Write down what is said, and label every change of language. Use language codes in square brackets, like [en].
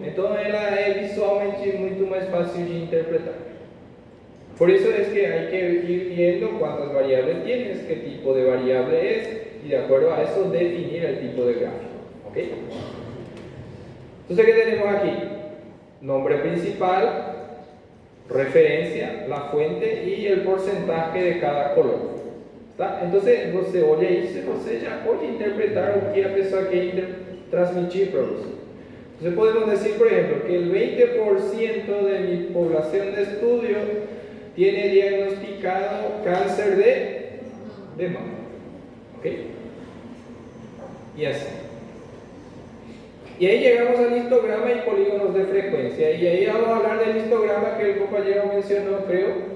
[pt] Entonces, ela é visualmente muito mais fácil de interpretar. [es] Por eso es que hay que ir viendo cuántas variables tienes, qué tipo de variable es, y de acuerdo a eso definir el tipo de gráfico. ¿Ok? Entonces, ¿qué tenemos aquí? Nombre principal, referencia, la fuente y el porcentaje de cada color. [pt] Tá? Entonces, você olha isso e você já pode interpretar o que a pessoa quer transmitir para você. [es] Entonces, podemos decir, por ejemplo, que el 20% de mi población de estudio tiene diagnosticado cáncer de mama. ¿Ok? Y así. Y ahí llegamos al histograma y polígonos de frecuencia. Y ahí vamos a hablar del histograma que el compañero mencionó, creo.